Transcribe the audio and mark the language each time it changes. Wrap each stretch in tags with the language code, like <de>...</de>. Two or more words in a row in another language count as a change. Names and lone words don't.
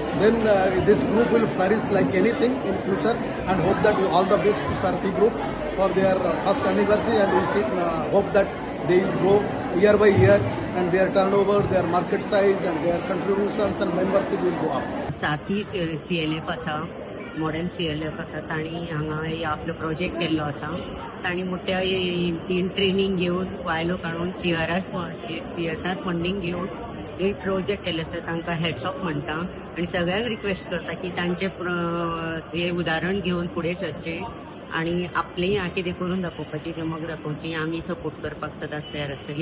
<en>Then this group will flourish like anything in future, and hope that all the best to Sarthi group for their first anniversary, and we hope that they will grow year by year and their turnover, their market size and their contributions and membership will go up.</en> <kok>सारथी CLF आसा मॉडर्न CLF आसा तांणी हांगा आपलो प्रोजेक्ट केल्लो आसा तांणी मोठ्या ट्रेनिंग घेवन वायलो काडून CSR फंडींग घेवन हे प्रोजेक्ट केल्ले आसा तांकां</kok> <en>hats off</en> <kok>म्हणटा आनी सगळ्यांक रिक्वेस्ट करता की तांचे हे उदाहरण घेवन फुडें सरचें आनी आपलेंय कितें करून दाखोवपाची देमोग दाखोवची आमी सपोर्ट करपाक सदांच तयार आसतली।</kok>